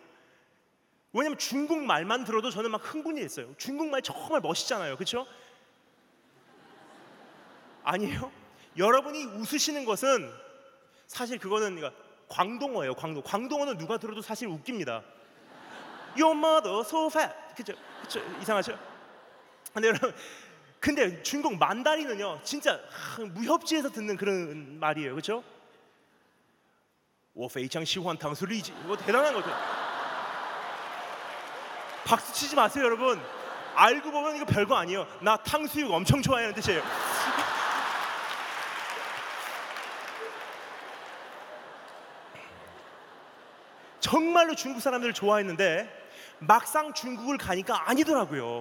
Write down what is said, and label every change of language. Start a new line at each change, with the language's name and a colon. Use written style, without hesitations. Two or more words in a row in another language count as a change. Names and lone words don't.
Korean: 왜냐면 중국 말만 들어도 저는 막 흥분이 됐어요. 중국말 정말 멋있잖아요, 그렇죠? 아니에요? 여러분이 웃으시는 것은 사실 그거는 광동어예요. 광동어는 누가 들어도 사실 웃깁니다.
English: Your mother so fat.
Korean: 그렇죠? 이상하죠? 근데 여러분, 근데 주인공 만다린은요 진짜 무협지에서 듣는 그런 말이에요. 그렇죠?
Chinese: 我非常喜欢汤水
Korean: 리지 뭐 대단한 거죠. 박수 치지 마세요 여러분. 알고 보면 이거 별거 아니에요. 나 탕수육 엄청 좋아하는 뜻이에요. 정말로 중국 사람들을 좋아했는데 막상 중국을 가니까 아니더라고요.